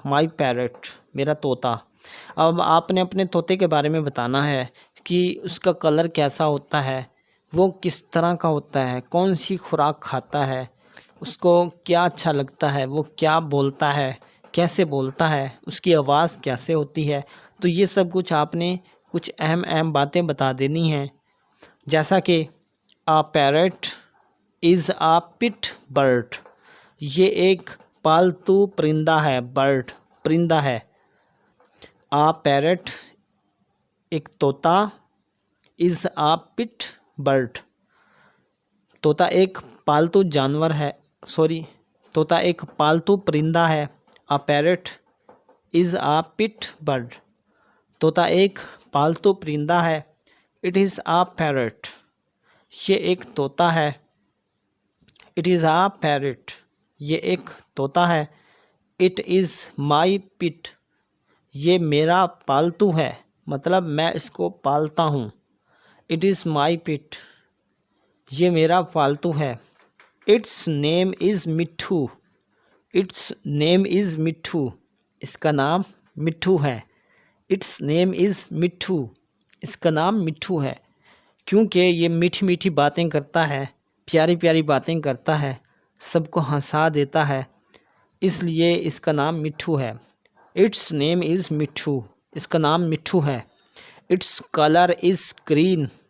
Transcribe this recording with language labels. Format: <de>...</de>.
<en>my parrot</en> <ur>میرا طوطا. اب آپ نے اپنے طوطے کے بارے میں بتانا ہے کہ اس کا کلر کیسا ہوتا ہے، وہ کس طرح کا ہوتا ہے، کون سی خوراک کھاتا ہے، اس کو کیا اچھا لگتا ہے، وہ کیا بولتا ہے، کیسے بولتا ہے، اس کی آواز کیسے ہوتی ہے. تو یہ سب کچھ آپ نے کچھ اہم باتیں بتا دینی ہیں. جیسا کہ</ur> <en>a parrot is a pet bird.</en> <ur>یہ ایک پالتو پرندہ ہے. برڈ پرندہ ہے.</ur> <en>a parrot</en> <ur>ایک طوطا</ur> <en>is a pet bird.</en> <ur>طوطا ایک پالتو جانور ہے، طوطا ایک پالتو پرندہ ہے.</ur> <en>a parrot is a pet bird.</en> <ur>طوطا ایک پالتو پرندہ ہے.</ur> <en>It is a parrot.</en> <ur>یہ ایک طوطا ہے.</ur> <en>It is a parrot.</en> <ur>یہ ایک طوطا ہے.</ur> <en>It is my pet.</en> <ur>یہ میرا پالتو ہے، مطلب میں اس کو پالتا ہوں.</ur> <en>It is my pet.</en> <ur>یہ میرا پالتو ہے.</ur> <en>Its name is Mithu. Its name is Mithu.</en> <ur>اس کا نام مٹھو ہے.</ur> <en>Its name is Mithu.</en> <ur>اس کا نام مٹھو ہے کیونکہ یہ میٹھی میٹھی باتیں کرتا ہے، پیاری پیاری باتیں کرتا ہے، سب کو ہنسا دیتا ہے، اس لیے اس کا نام مٹھو ہے.</ur> <en>Its name is Mithu.</en> <ur>اس کا نام مٹھو ہے.</ur> <en>Its colour is green.</en>